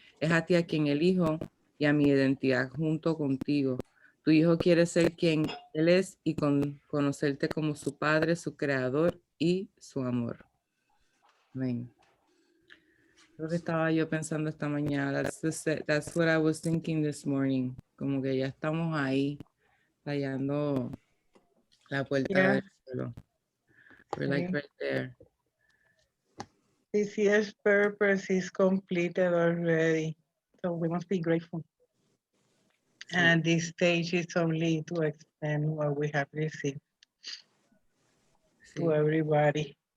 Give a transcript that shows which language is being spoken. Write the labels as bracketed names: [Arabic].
[Spanish] Es a ti a quien elijo y a mi identidad junto contigo. Tu hijo quiere ser quien él es y conocerte como su padre, su creador y su amor. Amén. Lo que estaba yo pensando esta mañana. [English] That's what I was thinking this morning. [Spanish] Como que ya estamos ahí, hallando la puerta [English] Yeah. [Spanish] del cielo. [English] We're like right there. This year's purpose is completed already. So we must be grateful. And this stage is only to extend what we have received to [Spanish] Sí. [English] everybody.